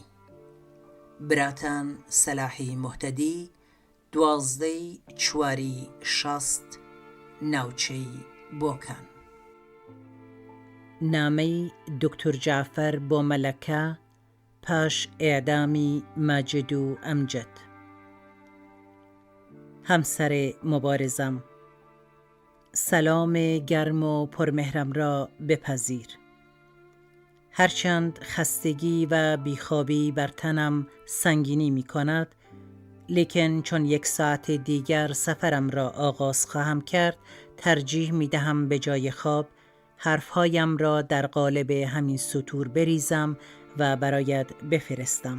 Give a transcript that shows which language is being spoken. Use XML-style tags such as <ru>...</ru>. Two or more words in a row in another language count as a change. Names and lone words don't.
<ckb>براتان سەلاحی موحتەدی، 12/4/60، ناوچەی بۆکان. نامەی دکتۆر جعفەر بۆ مەلەکە پاش ئێعدامی ماجد و ئەمجەد.</ckb> <fa>همسر مبارزم، سلام گرم و پرمهرم را بپذیر. هرچند خستگی و بیخوابی بر تنم سنگینی می کند، لیکن چون 1 ساعت دیگر سفرم را آغاز خواهم کرد، ترجیح می دهم به جای خواب حرفهایم را در قالب همین سطور بریزم و برایت بفرستم.</fa>